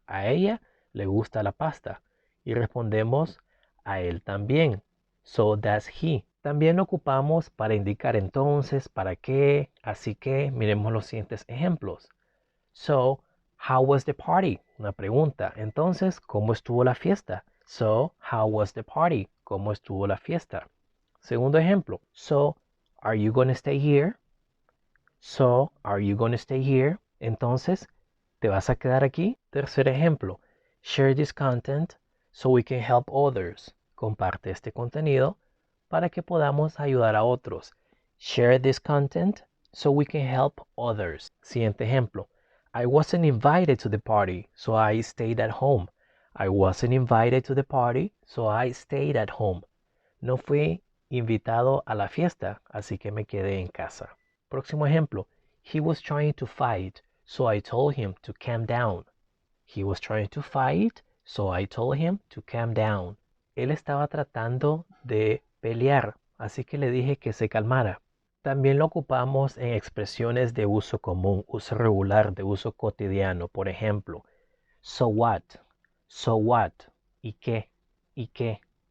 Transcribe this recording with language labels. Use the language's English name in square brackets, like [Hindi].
[Spanish] A ella le gusta la pasta. Y respondemos, a él también. [English] So does he. [Spanish] También lo ocupamos para indicar entonces, para qué, así que miremos los siguientes ejemplos. [English] So, how was the party? [Spanish] Una pregunta. Entonces, ¿cómo estuvo la fiesta? [English] So, how was the party? [Spanish] ¿Cómo estuvo la fiesta? Segundo ejemplo. [English] So, are you going to stay here? So, are you going to stay here? [Spanish] Entonces, ¿te vas a quedar aquí? Tercer ejemplo. [English] Share this content so we can help others. [Spanish] Comparte este contenido para que podamos ayudar a otros. [English] Share this content so we can help others. [Spanish] Siguiente ejemplo. [English] I wasn't invited to the party, so I stayed at home. I wasn't invited to the party, so I stayed at home. [Spanish] No fui invitado a la fiesta, así que me quedé en casa. Próximo ejemplo. [English] He was trying to fight, so I told him to calm down. He was trying to fight, so I told him to calm down. [Spanish] Él estaba tratando de pelear, así que le dije que se calmara. También lo ocupamos en expresiones de uso común, uso regular, de uso cotidiano. Por ejemplo, [English] so what, [Spanish] ¿y qué? ¿Y qué?